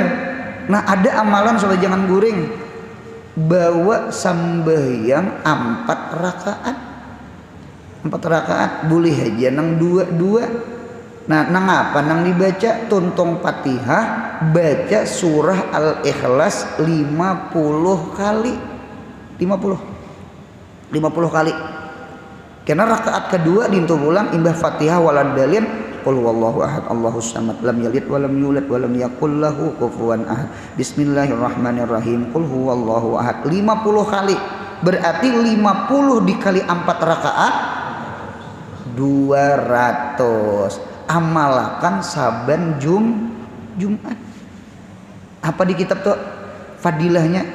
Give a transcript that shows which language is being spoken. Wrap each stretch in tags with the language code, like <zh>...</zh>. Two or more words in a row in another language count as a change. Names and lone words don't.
<bjn>Nah ada amalan supaya jangan guring, bawa sambahyang 4 rakaat boleh aja nang dua. Nah nang apa nang dibaca tuntung Fatihah, baca surah Al-Ikhlas 50 kali. 50 kali. Karena rakaat kedua dintu ulang imbah Fatihah walad dalil</bjn> <ar>قل هو الله أحد الله الصمد لم يلد ولم يولد ولم يكن له كفوا أحد. بسم الله الرحمن الرحيم قل هو الله أحد 50 kali.</ar> <bjn>Berarti 50 dikali 4 rakaat 200. Amalkan saban Jumat. Apa di kitab tuh fadilahnya?</bjn>